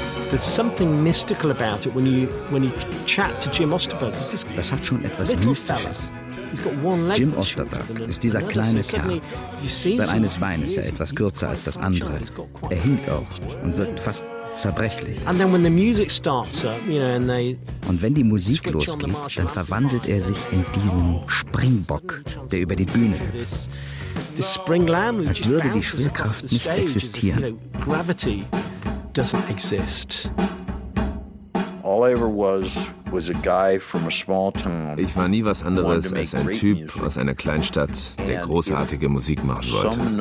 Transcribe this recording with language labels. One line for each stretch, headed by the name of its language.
English: There's something mystical about it when you chat to Jim Osterberg.
German: Das hat schon etwas Mystisches. Jim Osterberg ist dieser kleine Kerl. Sein eines Bein ist ja etwas kürzer als das andere. Er hinkt auch und wirkt fast zerbrechlich. Und wenn die Musik losgeht, dann verwandelt er sich in diesen Springbock, der über die Bühne hüpft. Als würde die Schwerkraft nicht existieren.
English: Doesn't exist. All I ever was a guy from a small town.
German: Ich war nie was anderes als ein Typ aus einer Kleinstadt, der großartige Musik machen wollte.